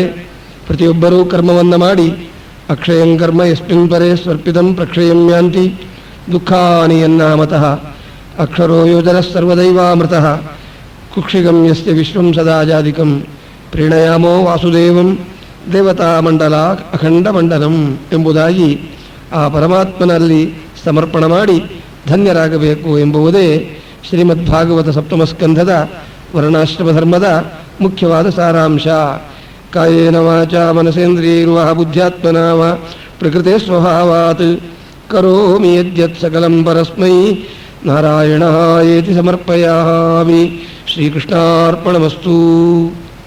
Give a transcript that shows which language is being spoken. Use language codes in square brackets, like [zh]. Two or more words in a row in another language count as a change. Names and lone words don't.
[kn] ಪ್ರತಿಯೊಬ್ಬರೂ ಕರ್ಮವನ್ನು ಮಾಡಿ [sa] ಅಕ್ಷಯಂ ಕರ್ಮ ಯಸ್ಮಿನ್ ಪರೇ ಸ್ವರ್ಪಿತಂ ಪ್ರಕ್ಷಯಂ ಯಾಂತಿ ದುಃಖಾನಿ ಯನ್ನಾಮತಃ ಅಕ್ಷರೋ ಯೋಜನ ಸರ್ವದೈವಾಮೃತಃ ಕುಕ್ಷಿಗಂ ಯಸ್ಯ ವಿಶ್ವಂ ಸದಾಜಾದಿಕಂ ಪ್ರೀಣಯಾಮೋ ವಾಸುದೇವಂ ದೇವತಾಮಂಡಲ ಅಖಂಡಮಂಡಲಂ [kn] ಎಂಬುದಾಗಿ ಆ ಪರಮಾತ್ಮನಲ್ಲಿ ಸಮರ್ಪಣ ಮಾಡಿ ಧನ್ಯರಾಗಬೇಕು ಎಂಬುವುದೇ ಶ್ರೀಮದ್ಭಾಗವತ ಸಪ್ತಮಸ್ಕಂಧದ ವರ್ಣಾಶ್ರಮ ಧರ್ಮದ ಮುಖ್ಯವಾದ ಸಾರಾಂಶ. [sa] ಕಾಯೇನ ವಾಚಾ ಮನಸೇಂದ್ರಿಯೈರ್ವಾ ಬುದ್ಧ್ಯಾತ್ಮನಾ ವಾ ಪ್ರಕೃತೆ ಸ್ವಭಾವಾತ್ ಕರೋಮಿ ಯದ್ಯತ್ ಸಕಲಂ ಪರಸ್ಮೈ ನಾರಾಯಣಾಯೇತಿ ಸಮರ್ಪಯಾಮಿ. ಶ್ರೀಕೃಷ್ಣಾರ್ಪಣಮಸ್ತು.